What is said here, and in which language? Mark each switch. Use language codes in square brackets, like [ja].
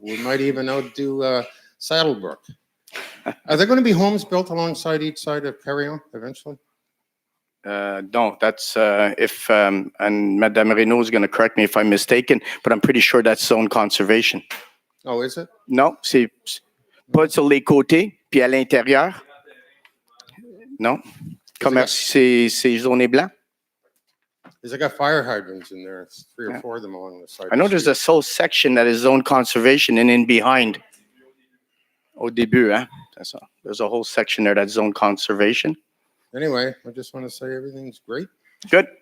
[en] We might even outdo Saddlebrook. Are there going to be homes built alongside each side of Carillon eventually? No, that's if and Madame Renault is going to correct me if I'm mistaken, but I'm pretty sure that's zone conservation. Oh, is it? [fr] Non, c'est pas sur les côtés, puis à l'intérieur. Non, commerce, c'est zoné blanc. [en] Because I got fire hydrants in there. It's 3 or 4 of them along the side. I know there's a whole section that is zone conservation and in behind. [fr] Au début, hein? [en] That's all. There's a whole section there that's zone conservation. Anyway, I just want to say everything's great. Good.